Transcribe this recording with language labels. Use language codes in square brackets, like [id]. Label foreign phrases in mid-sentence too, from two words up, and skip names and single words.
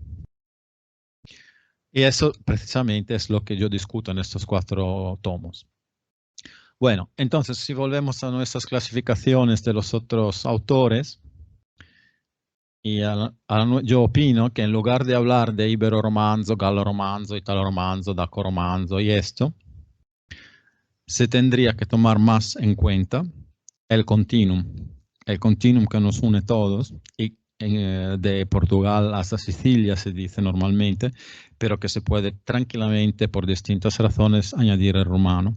[es] Y eso precisamente es lo que yo discuto en estos 4 tomos. Bueno, entonces, si volvemos a nuestras clasificaciones de los otros autores, yo opino que en lugar de hablar de ibero-romanzo, galo-romanzo, italo-romanzo, daco-romanzo y esto, se tendría que tomar más en cuenta el continuum que nos une todos, y de Portugal hasta Sicilia se dice normalmente, pero que se puede tranquilamente, por distintas razones, añadir el rumano.